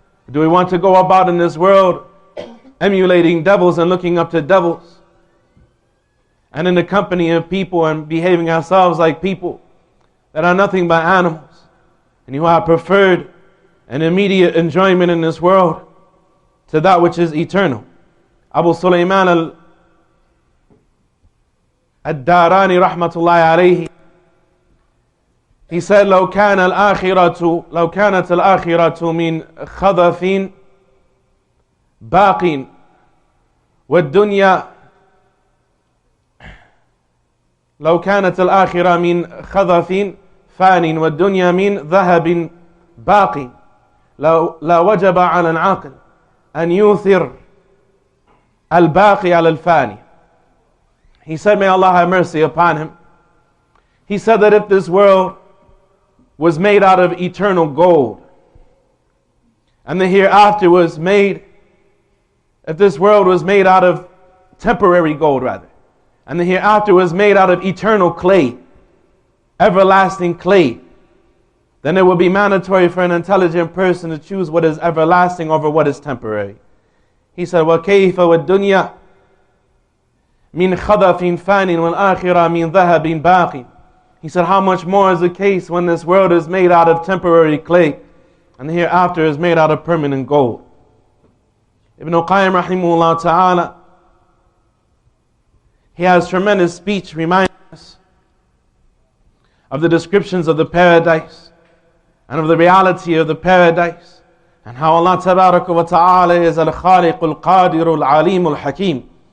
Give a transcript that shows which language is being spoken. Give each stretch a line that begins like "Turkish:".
English: Do we want to go about in this world emulating devils and looking up to devils, and in the company of people and behaving ourselves like people that are nothing but animals, and who have preferred an immediate enjoyment in this world to that which is eternal? Abu Sulaiman al-Darani rahmatullahi alayhi, he said,
Arabic: لو كانت الآخرة من خذف باق والدنيا لو كانت الآخرة من خذف فان والدنيا من ذهب باق لا وجب على العاقل أن يؤثر الباقي على الفاني.
English: He said, may Allah have mercy upon him. He said that if this world was made out of eternal gold, and the hereafter was made, if this world was made out of temporary gold rather, and the hereafter was made out of eternal clay, everlasting clay, then it would be mandatory for an intelligent person to choose what is everlasting over what is temporary. He said,
Arabic: وَكَيْفَ وَالدُّنْيَا مِنْ خَذَفٍ فَانٍ وَالْآخِرَةِ مِنْ ذَهَبٍ بَاقٍ.
English: He said, how much more is the case when this world is made out of temporary clay and the hereafter is made out of permanent gold. Ibn Qayyim rahimahullah ta'ala, he has tremendous speech reminding us of the descriptions of the paradise and of the reality of the paradise, and how Allah tabaraka wa ta'ala is al-Khaliq al-Qadir al-Alim al-Hakim.